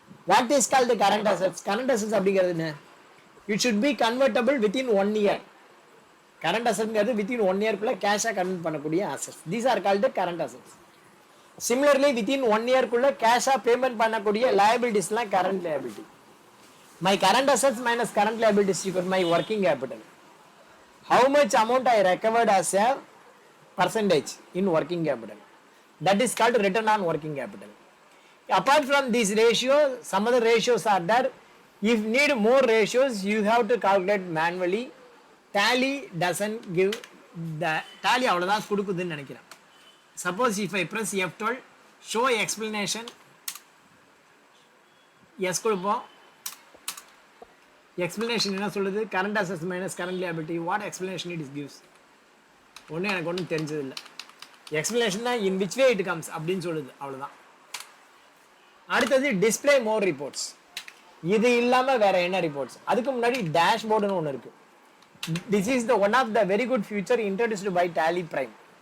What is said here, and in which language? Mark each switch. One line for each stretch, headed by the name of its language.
English: What is called current assets? Current assets
Tamil: அப்படிங்கிறது என்ன?
English: It should be convertible within 1 year.
Tamil: Current அசெட்ங்கிறது within 1 yearக்குள்ள கேஷாக convert பண்ணக்கூடிய assets.
English: These are called current assets.
Tamil: Similarly within 1 yearக்குள்ள கேஷாக payment பண்ணக்கூடிய லயபிலிட்டிஸ்லாம் current liability.
English: My current assets minus current liabilities equal my working capital. How much amount I recovered as a percentage in working capital. That is called return on working capital. Apart from these ratios, some other ratios are there. If need more ratios, you have to calculate manually. Tally doesn't give the tally
Tamil: அவ்வளோதான் கொடுக்குதுன்னு நினைக்கிறேன்.
English: Suppose if I press F12, show explanation, yes
Tamil: கொடுப்போம். explanation என்ன சொல்லுது?
English: current assets minus current liability. What explanation it gives?
Tamil: ஒன்றும் எனக்கு ஒன்றும் தெரிஞ்சதில்லை. Explanation தான்
English: in which way it comes
Tamil: அப்படின்னு சொல்லுது, அவ்வளோதான். அடுத்தது
English: Display more reports.
Tamil: இது இல்லாமல் வேற என்ன ரிப்போர்ட்ஸ்? அதுக்கு முன்னாடி டேஷ்போர்டுன்னு ஒன்று இருக்கு.
English: This is the one of the very good feature introduced by Tally Prime.